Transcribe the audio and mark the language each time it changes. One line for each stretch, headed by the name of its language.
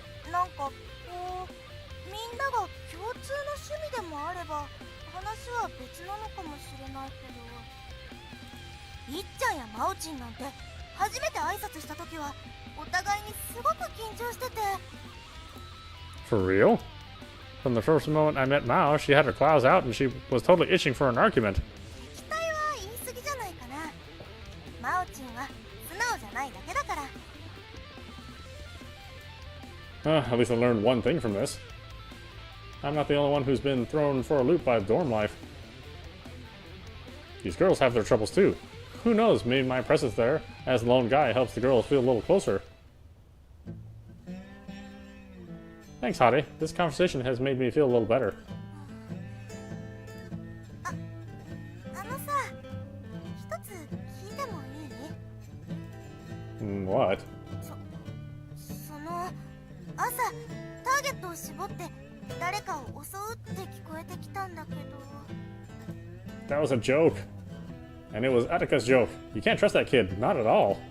Japanese: なんかこうみんなが共通の趣味でもあれば話は別なのかもしれないけど、いっちゃんやまおちんなんて初めて挨拶した時はお互いにすごく緊張してて。
English: For real? From the first moment I met Mao, she had her claws out and she was totally itching for an argument.
Japanese: 期待は言い過ぎじゃないかな。まおちんは素直じゃないだけだから。
English: At least I learned one thing from this. I'm not the only one who's been thrown for a loop by dorm life. These girls have their troubles too. Who knows, maybe my presence there as the lone guy helps the girls feel a little closer. Thanks, Hade. This conversation has made me feel a little better.
Japanese: あのさ、一つ聞いてもいい？
English: What?
Japanese: その朝ターゲットを絞って誰かを襲うって聞こえてきたんだけど。
English: That was a joke. And it was Atika's joke. You can't trust that kid. Not at all.